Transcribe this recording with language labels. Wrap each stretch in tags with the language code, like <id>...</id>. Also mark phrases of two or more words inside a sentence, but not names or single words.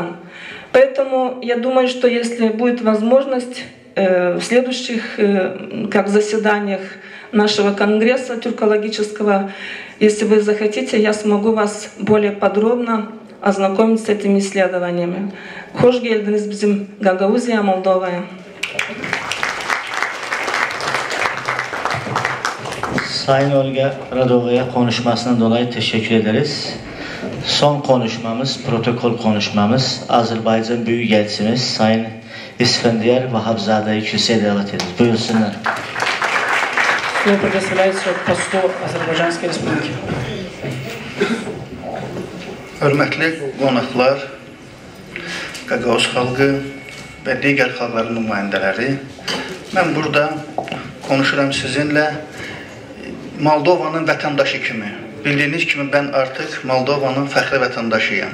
<ru>Поэтому я думаю, что если будет возможность в следующих заседаниях нашего конгресса тюркологического, если вы захотите, я смогу вас более подробно ознакомить с этими исследованиями.</ru> <tr>Hoş geldiniz bizim Gagauzya, Moldova'ya. Sayın Olga Radova'ya konuşmasından dolayı teşekkür ederiz. Son konuşmamız, protokol konuşmamız, Azerbaycan Büyükelçimiz Sayın İsfendiyar Vahabzade'yi kürsüye davet ederiz. Buyursunlar.</tr> <ru>Слово предоставляется послу Азербайджанской Республики.</ru> <az>Hörmətli qonaqlar, Qaqauz xalqı və digər xalqların nümayəndələri, mən burada konuşuram sizinlə Moldovanın vətəndaşı kimi. Bildiyiniz kimi mən artıq Moldovanın fəxri vətəndaşıyam.</az>